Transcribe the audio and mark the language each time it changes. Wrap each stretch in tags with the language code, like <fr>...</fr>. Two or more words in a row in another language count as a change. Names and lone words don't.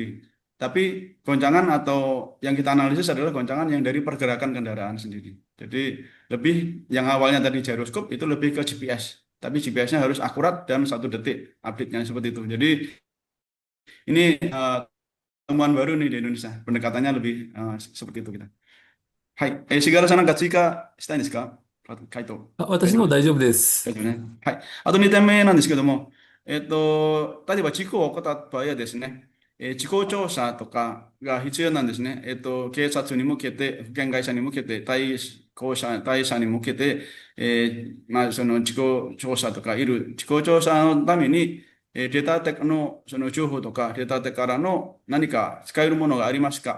<id>Tapi goncangan atau yang kita analisis adalah goncangan yang dari pergerakan kendaraan sendiri. Jadi lebih yang awalnya tadi gyroskop itu lebih ke GPS. Tapi GPS-nya harus akurat dan 1 detik update-nya seperti itu. Jadi ini temuan baru nih di Indonesia. Pendekatannya lebih seperti itu kita.</id> <ja>はい。重原さんなんか追加したいんですか？回答。大私丈夫です。も大丈夫です。大丈夫ね。はい。あと2点目なんですけども、例えば事故を起こった場合はですね、事故調査とかが必要なんですね。警察に向けて、保険会社に向けて、対社に向けて、まあ、その事故調査とか事故調査のために、データテックのその情報とか、データテックからの何か使えるものがありますか？</ja>